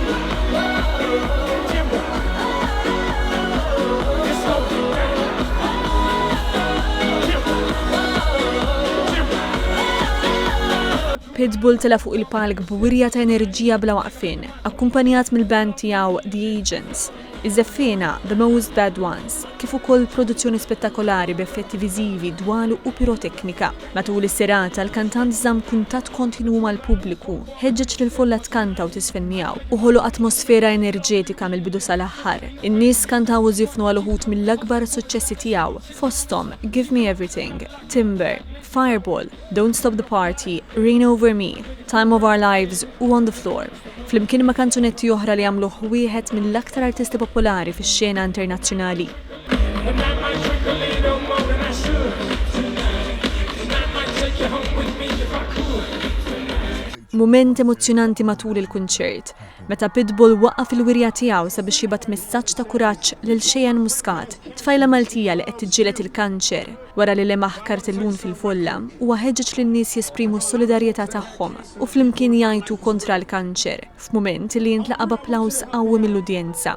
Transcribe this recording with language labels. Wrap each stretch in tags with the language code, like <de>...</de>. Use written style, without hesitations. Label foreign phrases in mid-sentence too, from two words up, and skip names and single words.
<mt>Pitbull tela fuq il-palk b'wirja ta' enerġija bla waqfien, akkumpanjat mill-band tiegħu The Agents, iż-żeffina The Most Bad Ones, kif ukoll produzzjoni spettakolari b'effetti viżivi, dwalu u piroteknika. Matul is-serata l-kantant żamm kuntatt kontinwu mal-pubbliku, ħeġġeġ lill-folla tkanta u tisfen miegħu u ħoloq atmosfera enerġetika mill-bidu sal-aħħar. In-nies kantaw u żifnu għal uħud mill-akbar suċċessi tiegħu, fosthom Give Me Everything, Timber, Fireball, Don't Stop the Party, Rain Over Me, Time of Our Lives u On the Floor. Flimkien ma' kanzunetti oħra li għamluh wieħed mill-aktar artisti popolari fix-xena internazzjonali. Mument emozjonanti matul il-kunċert, meta Pitbull waqqaf il-wirja tiegħu sabiex jibgħat messaġġ ta' kuraġġ lil Cheyenne Muscat, tfajla Maltija li qed tiġġieled il-kanċer wara li lemaħ kartellun fil-folla huwa ħeġġeġ lin-nies jesprimu s-solidarjetà tagħhom u flimkien jgħidu kontra l-kanċer, f'mument li jintlaqa' b'applaws qawwi mill-udjenza.</mt>